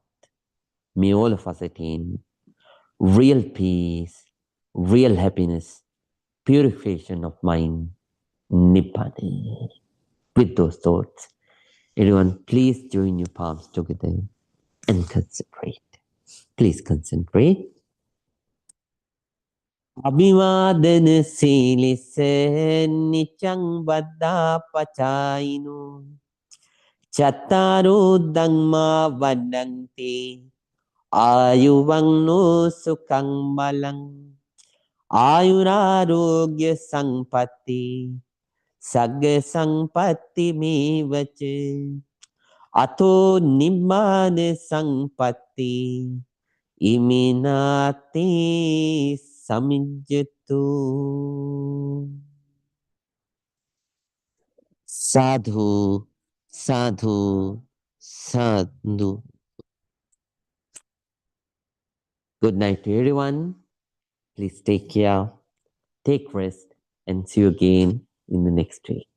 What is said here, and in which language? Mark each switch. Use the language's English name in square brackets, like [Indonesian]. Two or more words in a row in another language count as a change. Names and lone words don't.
[English] May all of us attain real peace, real happiness, purification of mind, Nibbana. With those thoughts, everyone, please join your palms together and concentrate. Please concentrate. [Pali] අභිවාදන සීලිස නිච්ඡං වද්දා පචායිනෝ චත්තාරෝ ධම්මා වඩන්ති ආයුවන්නෝ සුඛං බලං ආයුරාෝග්‍ය සංපatti සග්ග සංපatti මේවච අතෝ නිබ්බාන සංපatti ඉමිනාති samijjatu. Sadhu, sadhu, sadhu. [English] Good night to everyone. Please take care, take rest, and see you again in the next week.